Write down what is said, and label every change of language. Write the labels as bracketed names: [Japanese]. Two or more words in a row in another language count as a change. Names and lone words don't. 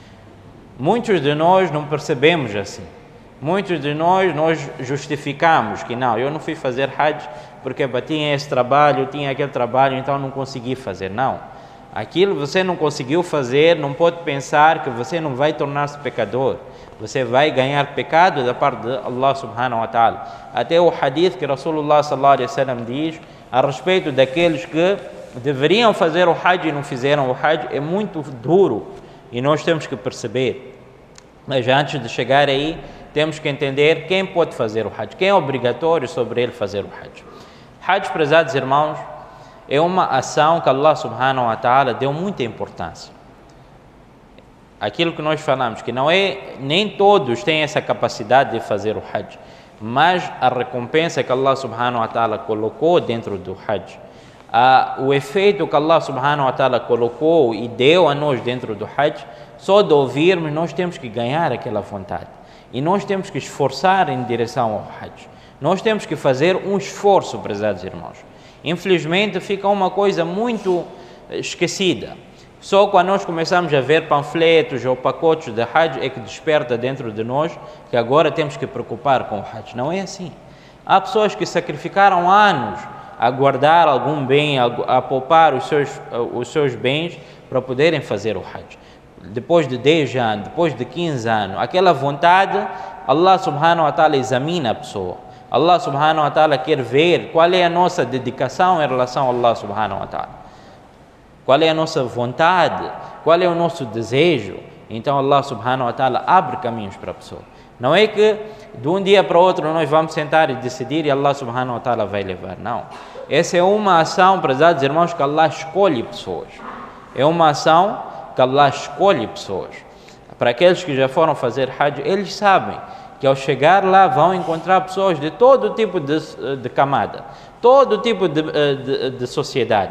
[Portuguese] Muitos de nós não percebemos assim. Muitos de nós justificamos que não, eu não fui fazer Hajj porque tinha esse trabalho, tinha aquele trabalho, então não consegui fazer. Não. Aquilo você não conseguiu fazer, não pode pensar que você não vai tornar-se pecador. Você vai ganhar pecado da parte de [Arabic] الله سبحانه وتعالى. [Portuguese] Até o hadith que [Arabic] رسول الله صلى الله عليه وسلم [Portuguese] diz a respeito daqueles que deveriam fazer o Hajj e não fizeram o Hajj é muito duro e nós temos que perceber. Mas antes de chegar aí, temos que entender quem pode fazer o Hajj, quem é obrigatório sobre ele fazer o Hajj. Hajj, prezados irmãos, é uma ação que [Arabic] الله سبحانه وتعالى [Portuguese] deu muita importância. Aquilo que nós falamos, que não é, nem todos têm essa capacidade de fazer o Hajj, mas a recompensa que [Arabic] الله سبحانه وتعالى [Portuguese] colocou dentro do Hajj, o efeito que [Arabic] الله سبحانه وتعالى [Portuguese] colocou e deu a nós dentro do Hajj, só de ouvirmos nós temos que ganhar aquela vontade. E nós temos que esforçar em direção ao Hajj. Nós temos que fazer um esforço, prezados irmãos. Infelizmente fica uma coisa muito esquecida. Só quando nós começamos a ver panfletos ou pacotes de Hajj é que desperta dentro de nós que agora temos que preocupar com o Hajj. Não é assim. Há pessoas que sacrificaram anos a guardar algum bem, a poupar os seus bens para poderem fazer o Hajj. Depois de 10 anos, depois de 15 anos, aquela vontade, [Arabic] الله سبحانه وتعالى [Portuguese] examina a pessoa. [Arabic] الله سبحانه وتعالى [Portuguese] quer ver qual é a nossa dedicação em relação a [Arabic] الله سبحانه وتعالى. [Portuguese] Qual é a nossa vontade, qual é o nosso desejo. Então [Arabic] الله سبحانه وتعالى [Portuguese] abre caminhos para a pessoa. Não é que de um dia para o outro nós vamos sentar e decidir e [Arabic] الله سبحانه وتعالى [Portuguese] vai levar. Não. Essa é uma ação, prezados irmãos, que Allah escolhe pessoas. É uma ação que Allah escolhe pessoas. Para aqueles que já foram fazer Hajj, eles sabem que ao chegar lá vão encontrar pessoas de todo tipo de camada, todo tipo de sociedade.